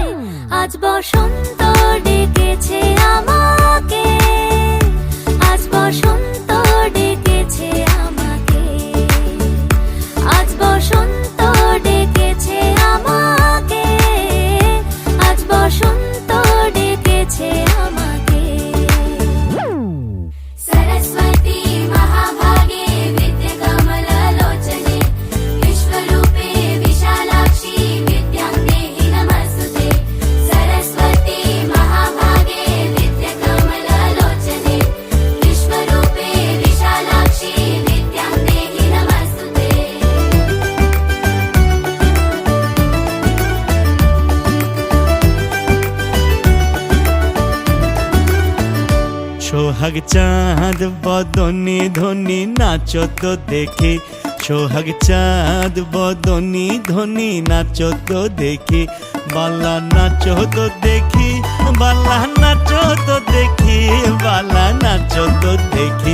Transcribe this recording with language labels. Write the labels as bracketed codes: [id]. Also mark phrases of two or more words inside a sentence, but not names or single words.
[bn] আজ বসন্ত ডেকেছে আমাকে, আজ বসন্ত ডেকেছে আমাকে, আজ বসন্ত ডেকেছে আমাকে, আজ বসন্ত ডেকেছে আমাকে। [sa] सरस्वती महाभागे विद्याकमललोचने विश्वरूपे विशालाक्षी विद्यां देहि नमस्तुते। सरस्वती महाभागे विद्याकमललोचने विश्वरूपे विशालाक्षी विद्यां देहि नमस्तुते। [bn] সোহাগ চাঁদ বদনি ধনি নাচো তো দেখি, সোহাগ চাঁদ বদনি ধনি নাচো তো দেখি, বালা নাচো তো দেখি, বালা নাচো তো দেখি, বালা নাচো তো দেখি।